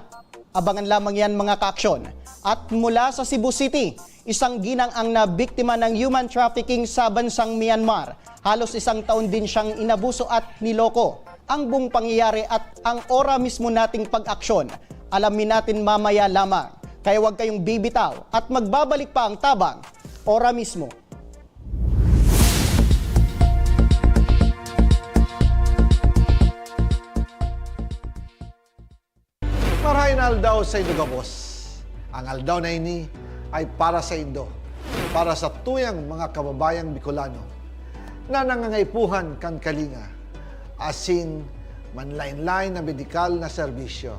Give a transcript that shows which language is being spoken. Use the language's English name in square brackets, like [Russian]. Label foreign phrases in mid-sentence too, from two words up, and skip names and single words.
[Filipino] Abangan lamang yan mga kaaksyon. At mula sa Cebu City, isang ginang ang nabiktima ng human trafficking sa bansang Myanmar. Halos 1 taon din siyang inabuso at niloko. Ang buong pangyayari at ang ora mismo nating pag-aksyon, alamin natin mamaya lamang. Kaya huwag kayong bibitaw at magbabalik pa ang Tabang Ora mismo. [Bikol] Marahin aldaw sa Indo Gabos. Ang aldaw na ini ay para sa Indo, para sa tuyang mga kababayang Bicolano na nangangaipuhan kan kalinga, asin manlain-lain na medikal na serbisyo.